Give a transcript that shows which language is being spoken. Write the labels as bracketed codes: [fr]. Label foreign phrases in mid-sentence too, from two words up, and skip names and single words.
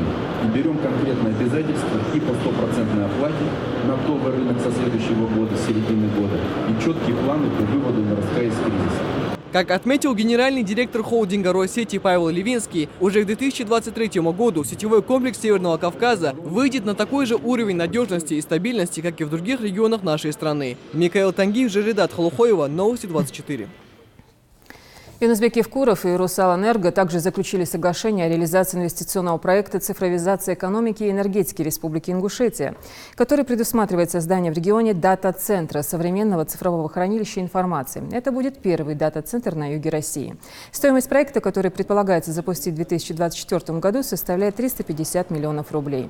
[ru] И берем конкретные обязательства и по 100% оплате на оптовый рынок со следующего года, с середины года, и четкие планы по выводу НРСК из кризиса. Как отметил генеральный директор холдинга Россети Павел Левинский, уже к 2023 году сетевой комплекс Северного Кавказа выйдет на такой же уровень надежности и стабильности, как и в других регионах нашей страны. Микаэл Тангиев, Жередат Халухоева, Новости 24. Юнусбек Евкуров и Русалэнерго также заключили соглашение о реализации инвестиционного проекта «Цифровизация экономики и энергетики Республики Ингушетия», который предусматривает создание в регионе дата-центра современного цифрового хранилища информации. Это будет первый дата-центр на юге России. Стоимость проекта, который предполагается запустить в 2024 году, составляет 350 миллионов рублей.